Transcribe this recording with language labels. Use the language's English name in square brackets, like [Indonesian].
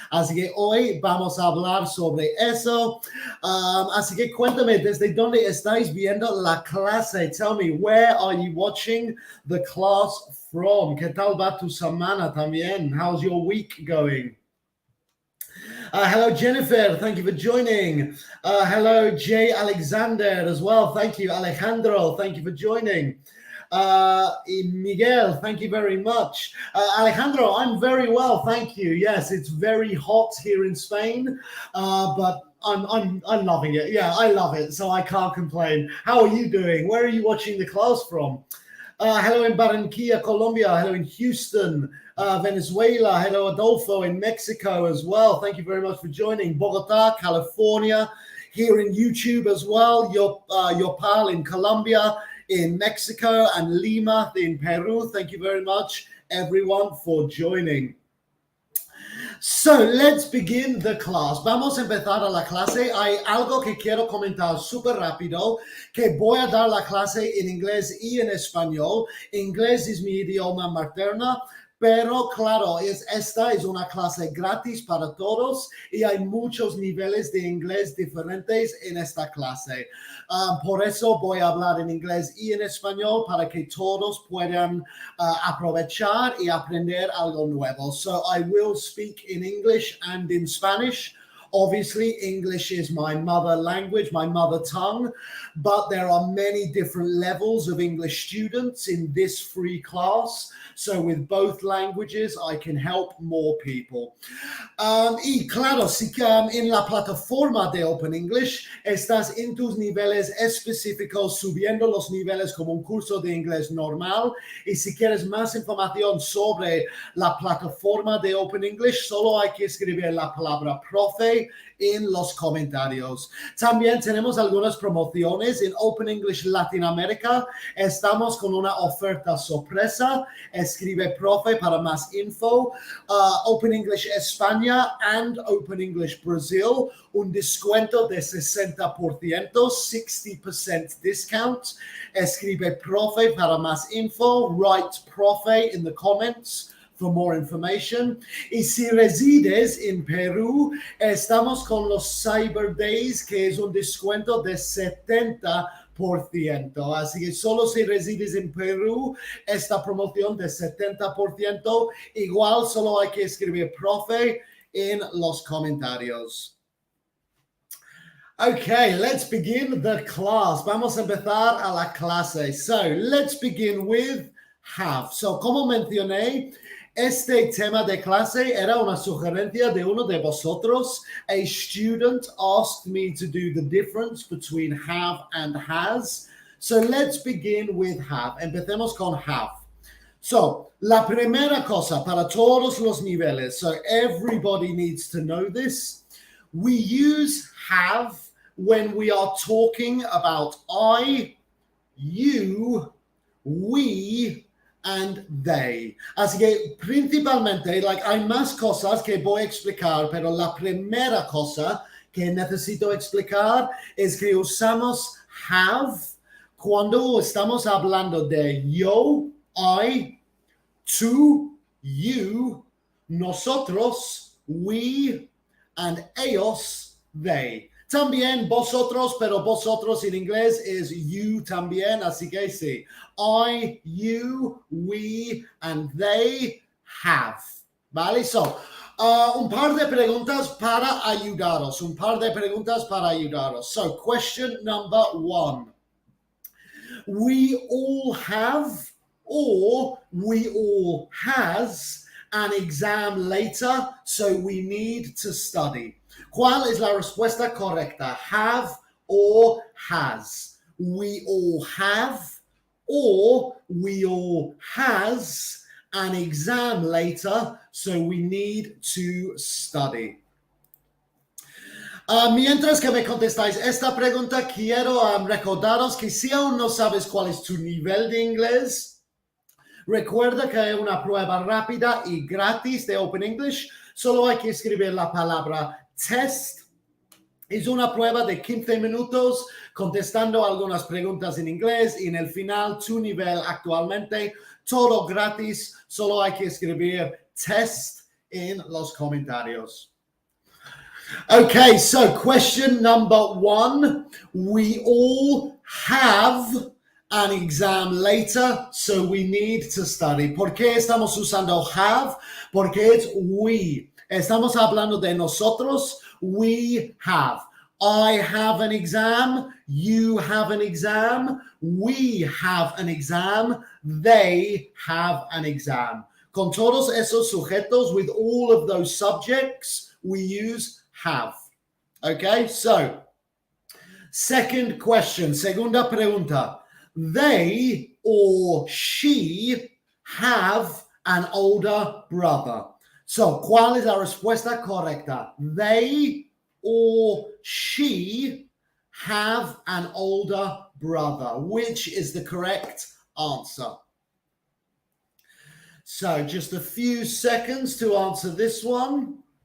[Spanish] Así que hoy vamos a hablar sobre eso. Así que cuéntame, ¿desde dónde estáis viendo la clase? [English] Tell me, where are you watching the class from? [Spanish] ¿Qué tal va tu semana también? [English] How's your week going? Hello, Jennifer. Thank you for joining. Hello, Jay Alexander as well. Thank you, Alejandro. Thank you for joining. Miguel, thank you very much. Alejandro, I'm very well, thank you. Yes, it's very hot here in Spain, but I'm loving it. Yeah, I love it, so I can't complain. How are you doing? Where are you watching the class from? Hello in Barranquilla, Colombia. Hello in Houston, Venezuela. Hello, Adolfo in Mexico as well. Thank you very much for joining. Bogota, California. Here in YouTube as well. Your pal in Colombia, in Mexico, and Lima in Peru. Thank you very much, everyone, for joining. So, let's begin the class. [Spanish] Vamos a empezar a la clase. Hay algo que quiero comentar súper rápido, que voy a dar la clase en inglés y en español. Inglés es mi idioma materno, pero claro, esta es una clase gratis para todos y hay muchos niveles de inglés diferentes en esta clase. Por eso voy a hablar en inglés y en español para que todos puedan aprovechar y aprender algo nuevo. [English] So I will speak in English and in Spanish. Obviously, English is my mother language, my mother tongue, but there are many different levels of English students in this free class. So with both languages, I can help more people. [Spanish] Y claro, si en la plataforma de Open English estás en tus niveles específicos, subiendo los niveles como un curso de inglés normal. Y si quieres más información sobre la plataforma de Open English, solo hay que escribir la palabra profe en los comentarios. También tenemos algunas promociones en Open English Latinoamérica. Estamos con una oferta sorpresa. Escribe profe para más info. Open English España and Open English Brazil, un descuento de 60%, [English] 60% discount. [Spanish] Escribe profe para más info. [English] Write profe in the comments for more information. [Spanish] Y si resides en Perú, estamos con los Cyber Days, que es un descuento de 70%. Así que solo si resides en Perú, esta promoción de 70%, igual solo hay que escribir profe en los comentarios. [English] Okay, let's begin the class. [Spanish] Vamos a empezar a la clase. [English] So, let's begin with have. [Spanish] So, como mencioné, este tema de clase era una sugerencia de uno de vosotros. [English] A student asked me to do the difference between have and has. So let's begin with have. [Spanish] Empecemos con have. [English] So, [Spanish] la primera cosa para todos los niveles, [English] so everybody needs to know this, we use have when we are talking about I, you, we, and they. [Spanish] Así que principalmente, hay más cosas que voy a explicar, pero la primera cosa que necesito explicar es que usamos have cuando estamos hablando de yo, I, tú, you, nosotros, we, and ellos, they. También vosotros, pero vosotros en inglés es you también, así que sí. [English] I, you, we, and they have. [Spanish] ¿Vale? [English] So, [Spanish] Un par de preguntas para ayudaros. Un par de preguntas para ayudaros. [English] So, question number 1. We all have or we all has an exam later, so we need to study. [Spanish] ¿Cuál es la respuesta correcta? [English] Have or has? We all have or we all has an exam later, so we need to study. [Spanish] Mientras que me contestáis esta pregunta, quiero recordaros que si aún no sabes cuál es tu nivel de inglés, recuerda que hay una prueba rápida y gratis de Open English. Solo hay que escribir la palabra test. Es una prueba de 15 minutos contestando algunas preguntas en inglés y en el final tu nivel actualmente, todo gratis. Solo hay que escribir test en los comentarios. [English] Okay, so question number 1. We all have an exam later, so we need to study. [Spanish] ¿Por qué estamos usando have? Porque es we. Estamos hablando de nosotros. [English] We have. I have an exam. You have an exam. We have an exam. They have an exam. [Spanish] Con todos esos sujetos, [English] with all of those subjects, we use have. Okay, so second question, [Spanish] segunda pregunta. [English] They or she have an older brother. [Spanish] So, ¿cuál es la respuesta correcta? [English] They or she have an older brother. Which is the correct answer? So, just a few seconds to answer this one.